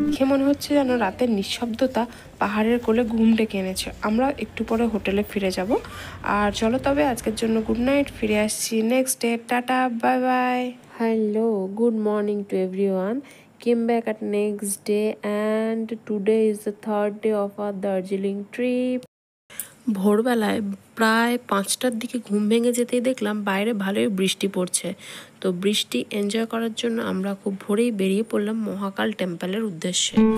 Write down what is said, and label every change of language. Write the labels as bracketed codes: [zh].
[bn] মনে হচ্ছে যেন রাতের নিঃশব্দতা পাহাড়ের কোলে ঘুম ডেকে এনেছে। আমরা একটু পরে হোটেলে ফিরে যাব। আর চলো তবে আজকের জন্য গুড নাইট, ফিরে আসছি next day. [en] টাটা, bye bye. Hello, good morning to everyone. Came back at next day and today is the 3rd day of our Darjeeling trip. [bn] ভোরবেলায় প্রায় 5টার দিকে ঘুম ভেঙে যেতেই দেখলাম বাইরে ভালোই বৃষ্টি পড়ছে। তো বৃষ্টি এনজয় করার জন্য আমরা খুব ভোরেই বেরিয়ে পড়লাম মহাকাল টেম্পলের উদ্দেশ্যে।